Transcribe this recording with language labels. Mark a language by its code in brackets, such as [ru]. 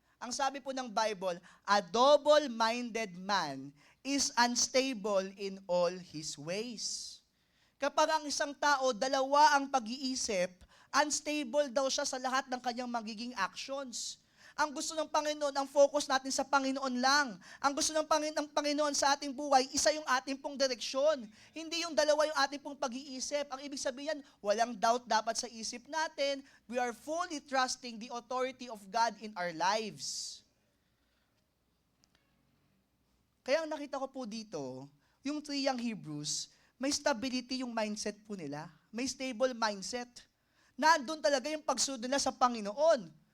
[tl] Ang sabi po ng [en] Bible, a double-minded man is unstable in all his ways. [tl] Kapag ang isang tao, dalawa ang pag-iisip, unstable daw siya sa lahat ng kanyang magiging actions. Ang gusto ng Panginoon, ang focus natin sa Panginoon lang. Ang gusto ng Panginoon sa ating buhay, isa yung ating pong direksyon. Hindi yung dalawa yung ating pong pag-iisip. Ang ibig sabihin, walang doubt dapat sa isip natin. [en] We are fully trusting the authority of God in our lives. [tl] Kaya ang nakita ko po dito, yung three young Hebrews, may stability yung mindset po nila. May stable mindset. Nandun talaga yung pagsunod nila sa Panginoon.